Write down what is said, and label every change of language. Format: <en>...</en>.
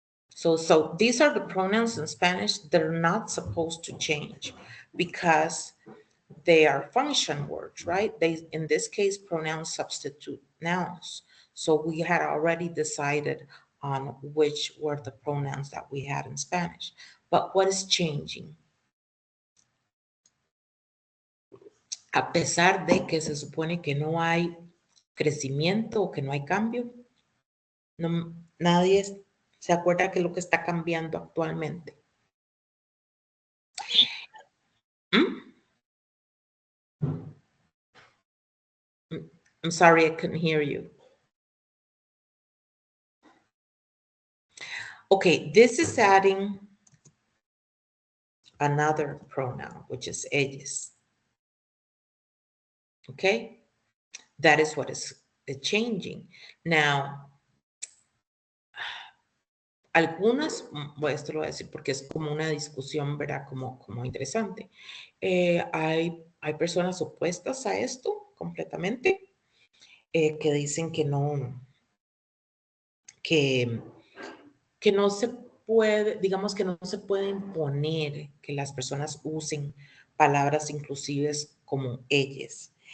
<en>So these are the pronouns in Spanish that are not supposed to change because they are function words, right? They, in this case, pronouns substitute nouns. So we had already decided on which were the pronouns that we had in Spanish. But what is changing?</en> <es>A pesar de que se supone que no hay crecimiento o que no hay cambio, no, nadie se acuerda que es lo que está cambiando actualmente.</es> <en>I'm sorry, I couldn't hear you. Okay, this is adding another pronoun, which is ellas. Okay, that is what is changing.</en> <es>Now, algunas, esto lo voy a decir porque es como una discusión, ¿verdad? Como interesante. Hay personas opuestas a esto completamente, que dicen que no, que no se puede, digamos que no se puede imponer que las personas usen palabras inclusives como ellas.</es>